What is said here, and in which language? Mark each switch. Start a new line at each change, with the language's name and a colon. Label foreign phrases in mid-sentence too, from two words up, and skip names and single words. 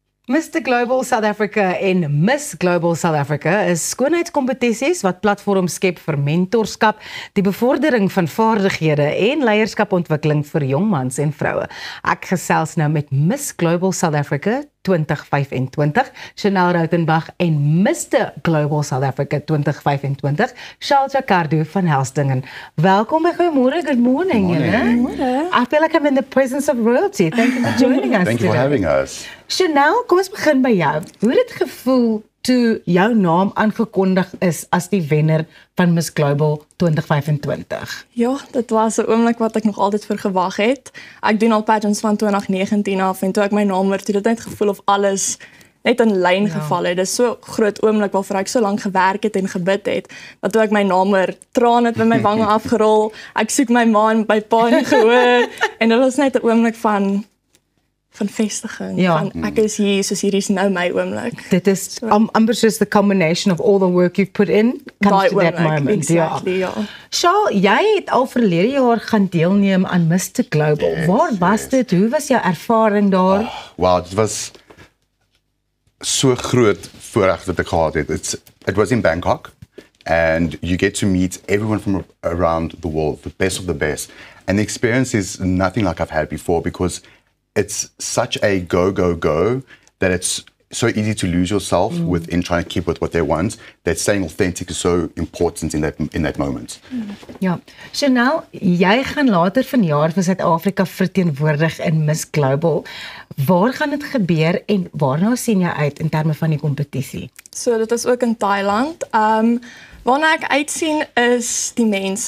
Afrikaans: Mr. Global South Africa en Miss Global South Africa is skoonheidskompetisies wat platforms skep vir mentorskap, die bevordering van vaardighede en leierskapontwikkeling vir jong mans en vroue. Ek gesels nou met Miss Global South Africa 2025, Chanel Rautenbach en Mr. Global South Africa 2025, Charles Jacardo van Helsdingen. Welkom by Goeiemôre,
English: good morning. I feel like I'm in the presence of royalty. Thank you for joining us. Thank you for having us.
Afrikaans: Chanel, kom ons begin by jou. Hoe het dit gevoel toe jou naam aangekondig is as die wenner van Miss Global 2025? Ja, dit was 'n oomblik wat ek nog altyd vir gewag het. Ek doen al pageants van 2019 af en toe ek my naam hoor, het dit net gevoel of alles net in lyn geval het. Dit is so 'n groot oomblik waarvoor ek so lank gewerk het en gebid het, dat toe ek my naam hoor, trane het by my wange afgerol. Ek soek my ma en my pa nie gehoor en dit was net 'n oomblik van vestiging. Ja. Van ek is hier, soos hierdie is nou my oomblik. Dit is amper soos
English: the combination of all the work you've put in comes to that moment. Exactly,
Afrikaans: ja. Charles, jy het al verlede jaar gaan deelneem aan Mr. Global.
English: Yes,
Afrikaans: Waar was dit? Hoe was jou ervaring daar? Wow, dit was so groot voorreg wat ek gehad het.
English: It was in Bangkok and you get to meet everyone from around the world, the best of the best. And the experience is nothing like I've had before because it's such a go that it's so easy to lose yourself within trying to keep with what they want, that staying authentic is so important in that moment.
Afrikaans: Ja. Chanel, jy gaan later vanjaar vir Suid-Afrika verteenwoordig in Miss Global. Waar gaan dit gebeur en waarna sien jy uit in terme van die kompetisie? So dit is ook in Thailand. Waarna ek uitsien is die mense.